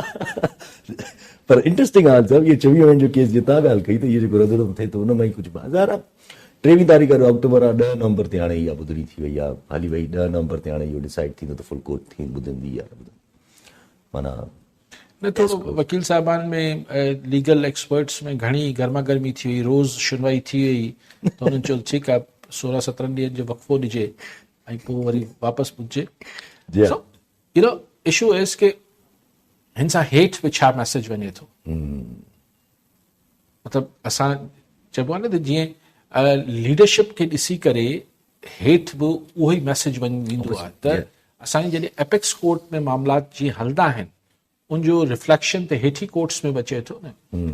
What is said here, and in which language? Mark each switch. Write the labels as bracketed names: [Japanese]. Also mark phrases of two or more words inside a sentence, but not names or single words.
[Sindhi] पर इंटरेस्टिंग आहे सर, इहे 24 जो केस जीअं तव्हां ॻाल्हि कई त इहो जेको रदुरम थिए थो उन में ई कुझु बाज़ार 23 तारीख़ जो अक्टूबर आहे, 10 नवंबर ते हाणे इहा ॿुधणी थी वई आहे, हली वई 10 नवंबर ते हाणे इहो डिसाइड थींदो त [English] full court [Sindhi] थी ॿुधंदी या न ॿुधंदी। माना न थोरो वकील साहिबान में [English] legal experts [Sindhi] में घणी गर्मा गर्मी थी हुई, रोज़ सुनवाई थी वई, त हुननि चयो ठीकु आहे 16-17 ॾींहंनि जो वक़फ़ो ॾिजे ऐं पोइ वरी वापसि ॿुधजे। [English] you know issue is [Sindhi] के हिन सां हेठि बि छा मैसेज वञे थो, मतिलबु असां चइबो आहे न त जीअं लीडरशिप खे ॾिसी करे हेठि बि उहो ई मैसेज वेंदो आहे त असांजी जॾहिं [English] apex court [Sindhi] में मामलात जीअं हलंदा आहिनि उनजो रिफ्लेक्शन त हेठि कोर्ट्स में बि अचे थो न।